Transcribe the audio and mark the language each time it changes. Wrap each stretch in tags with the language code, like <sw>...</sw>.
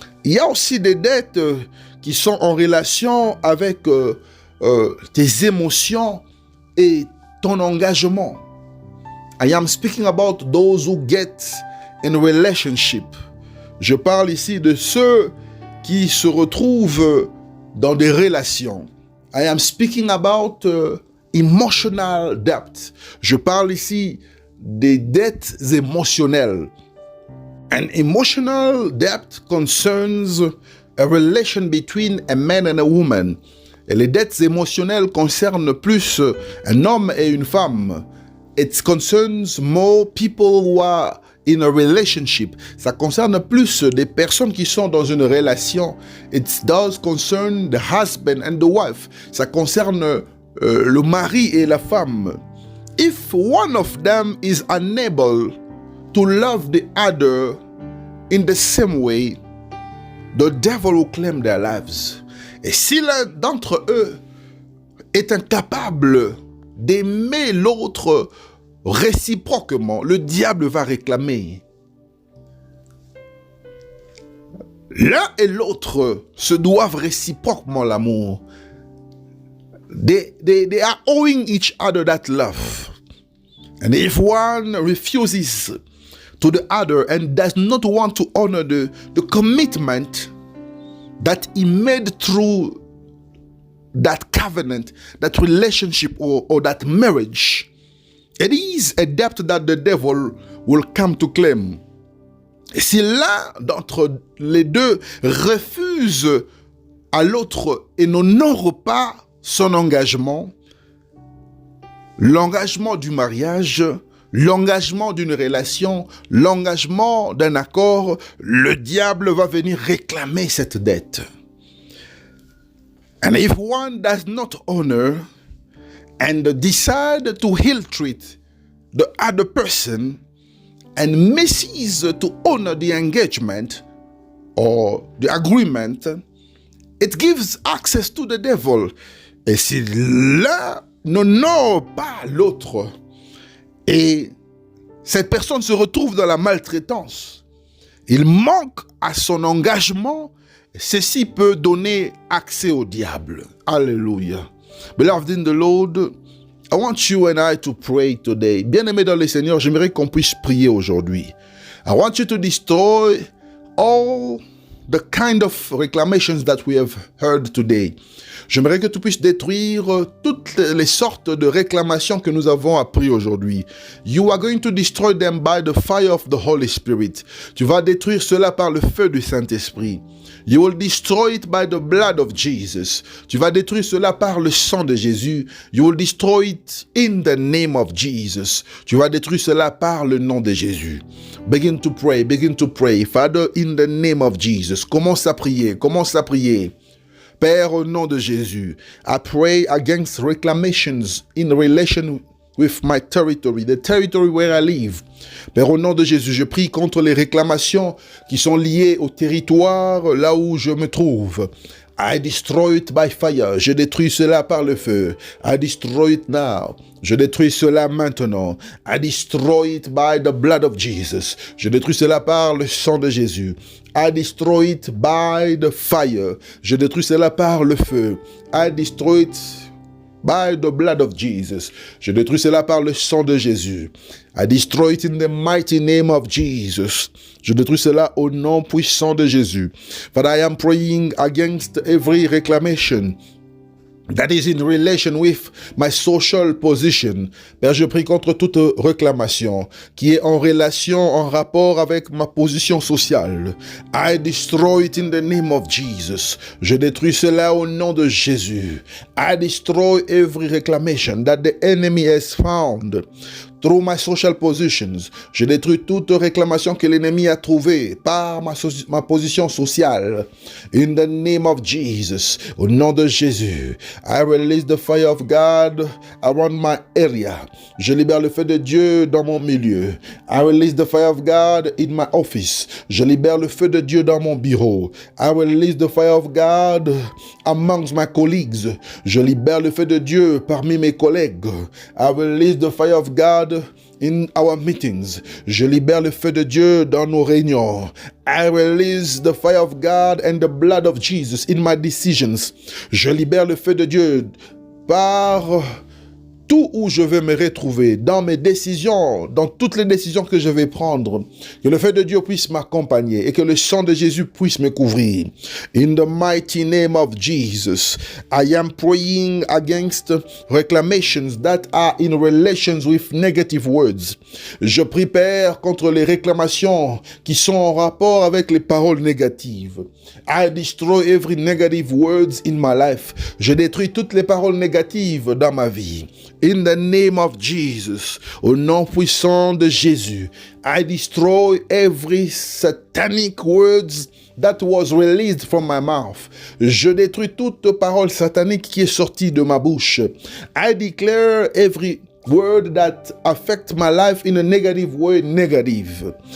<fr>Il y a aussi des dettes qui sont en relation avec tes émotions et ton engagement.</fr> <en>I am speaking about those who get in a relationship.</en> <fr>Je parle ici de ceux qui se retrouvent dans des relations.</fr> <en>I am speaking about emotional debt.</en> <fr>Je parle ici des dettes émotionnelles.</fr> <en>An emotional debt concerns a relation between a man and a woman.</en> <fr>Et les dettes émotionnelles concernent plus un homme et une femme.</fr> <en>It concerns more people who are in a relationship.</en> <fr>Ça concerne plus des personnes qui sont dans une relation.</fr> <en>It does concern the husband and the wife.</en> <fr>Ça concerne le mari et la femme.</fr> <en>If one of them is unable to love the other in the same way, the devil will claim their lives.</en> <fr>Et si l'un d'entre eux est incapable d'aimer l'autre réciproquement, le diable va réclamer. L'un et l'autre se doivent réciproquement l'amour.</fr> <en>They are owing each other that love. And if one refuses to the other and does not want to honor the commitment that he made through that covenant, that relationship or that marriage, it is a debt that the devil will come to claim.</en> <fr>Et si l'un d'entre les deux refuse à l'autre et n'honore pas son engagement, l'engagement du mariage, l'engagement d'une relation, l'engagement d'un accord, le diable va venir réclamer cette dette.</fr> <en>And if one does not honor and decide to ill-treat the other person and misses to honor the engagement or the agreement, it gives access to the devil.</en> <fr>Et si l'un n'honore pas l'autre et cette personne se retrouve dans la maltraitance, il manque à son engagement, ceci peut donner accès au diable. Alléluia.</fr> <en>Beloved in the Lord, I want you and I to pray today.</en> <fr>Bien-aimés dans le Seigneur, j'aimerais qu'on puisse prier aujourd'hui.</fr> <en>I want you to destroy all the kind of reclamations that we have heard today.</en> <fr>J'aimerais que tu puisses détruire toutes les sortes de réclamations que nous avons appris aujourd'hui.</fr> <en>You are going to destroy them by the fire of the Holy Spirit.</en> <fr>Tu vas détruire cela par le feu du Saint-Esprit.</fr> <en>You will destroy it by the blood of Jesus.</en> <fr>Tu vas détruire cela par le sang de Jésus.</fr> <en>You will destroy it in the name of Jesus.</en> <fr>Tu vas détruire cela par le nom de Jésus.</fr> <en>Begin to pray, begin to pray. Father, in the name of Jesus.</en> <fr>Commence à prier, commence à prier. Père, au nom de Jésus,</fr> <en>I pray against reclamations in relation with my territory, the territory where I live.</en> <fr>Père, au nom de Jésus, je prie contre les réclamations qui sont liées au territoire là où je me trouve.</fr> <en>I destroy it by fire.</en> <fr>Je détruis cela par le feu.</fr> <en>I destroy it now.</en> <fr>Je détruis cela maintenant.</fr> <en>I destroy it by the blood of Jesus.</en> <fr>Je détruis cela par le sang de Jésus.</fr> <en>I destroy it by the fire.</en> <fr>Je détruis cela par le feu.</fr> <en>I destroy it by the blood of Jesus.</en> <fr>Je détruis cela par le sang de Jésus.</fr> <en>I destroy it in the mighty name of Jesus.</en> <fr>Je détruis cela au nom puissant de Jésus.</fr> <en>But I am praying against every reclamation that is in relation with my social position.</en> <fr>Père, je prie contre toute réclamation qui est en relation, en rapport avec ma position sociale.</fr> <en>I destroy it in the name of Jesus.</en> <fr>Je détruis cela au nom de Jésus.</fr> <en>I destroy every reclamation that the enemy has found through my social positions.</en> <fr>Je détruis toute réclamation que l'ennemi a trouvée par ma position sociale.</fr> <en>In the name of Jesus.</en> <fr>Au nom de Jésus.</fr> <en>I release the fire of God around my area.</en> <fr>Je libère le feu de Dieu dans mon milieu.</fr> <en>I release the fire of God in my office.</en> <fr>Je libère le feu de Dieu dans mon bureau.</fr> <en>I release the fire of God amongst my colleagues.</en> <fr>Je libère le feu de Dieu parmi mes collègues.</fr> <en>I release the fire of God in our meetings.</en> <fr>Je libère le feu de Dieu dans nos réunions.</fr> <en>I release the fire of God and the blood of Jesus in my decisions.</en> <fr>Je libère le feu de Dieu par tout où je vais me retrouver, dans mes décisions, dans toutes les décisions que je vais prendre, que le feu de Dieu puisse m'accompagner et que le sang de Jésus puisse me couvrir.</fr> <en>In the mighty name of Jesus, I am praying against reclamations that are in relations with negative words.</en> <fr>Je prie, Père, contre les réclamations qui sont en rapport avec les paroles négatives.</fr> <en>I destroy every negative words in my life.</en> <fr>Je détruis toutes les paroles négatives dans ma vie.</fr> <en>In the name of Jesus,</en> <fr>au nom puissant de Jésus,</fr> <en>I destroy every satanic words that was released from my mouth.</en> <fr>Je détruis toute parole satanique qui est sortie de ma bouche.</fr> <en>I declare every word that affect my life in a negative way, negative.</en>